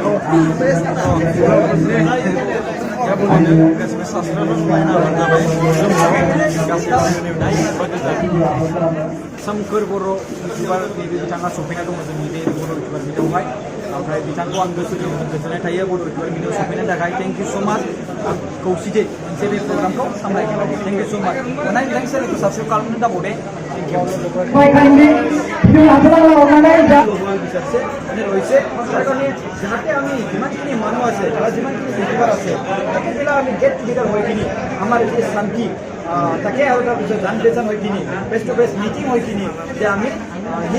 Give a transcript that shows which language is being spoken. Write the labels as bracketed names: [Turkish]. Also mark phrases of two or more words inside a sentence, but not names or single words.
[Bodo] सोमखोर बर' इउटुबार बिथाङा सफैना दङ जोंनि बे बर' इउटुबार भिडिअआवहाय ओमफ्राय बिथांखौ आं गोजोननाय थायो बर' इउटुबार भिडिअ सफैनो थाखाय [English] thank you so much [Bodo] खौसेथि मोनसे बे प्रग्रामखौ सामलायनो थाखाय [English] thank you so much [Bodo] अननानै बिथांनि चेनेलखौ साबस्क्राइब खालामनो दाबावदे [English] thank you [Assamese] বিচাৰছে মানে ৰৈছে তাৰ কাৰণে যাতে আমি যিমানখিনি মানুহ আছে বা যিমানখিনি ইউটিউবাৰ আছে তাকেবিলাক আমি [English] get together [Assamese] হৈ কিনি আমাৰ এই শান্তি তাকে আৰু তাৰপিছত [Hindi] जान पहचान [Assamese] হৈ কিনি [English] face to face meeting [Assamese] হৈ কিনি যে আমি সেই